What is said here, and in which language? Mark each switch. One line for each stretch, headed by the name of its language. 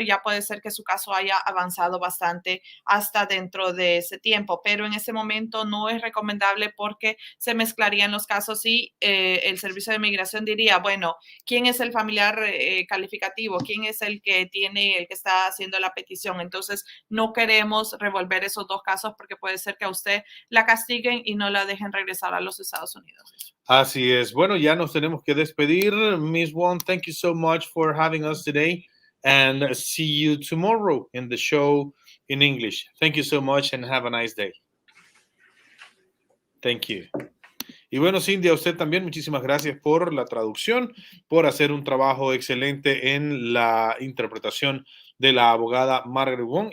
Spanish: Ya puede ser que su caso haya avanzado bastante hasta dentro de ese tiempo, pero en ese momento no es recomendable, porque se mezclarían los casos y el Servicio de Inmigración diría, bueno, ¿quién es el familiar calificativo? ¿Quién es el que está haciendo la petición? Entonces, no queremos revolver esos dos casos, porque puede ser que a usted la castiguen y no la dejen regresar a los Estados Unidos. Así es. Bueno, ya nos tenemos que despedir. Ms.
English: Wong, thank you so much for having us today, and see you tomorrow in the show in English. Thank you so much and have a nice day. Thank you.
Spanish: Y bueno, Cindy, a usted también muchísimas gracias por la traducción, por hacer un trabajo excelente en la interpretación de la abogada Margaret Wong.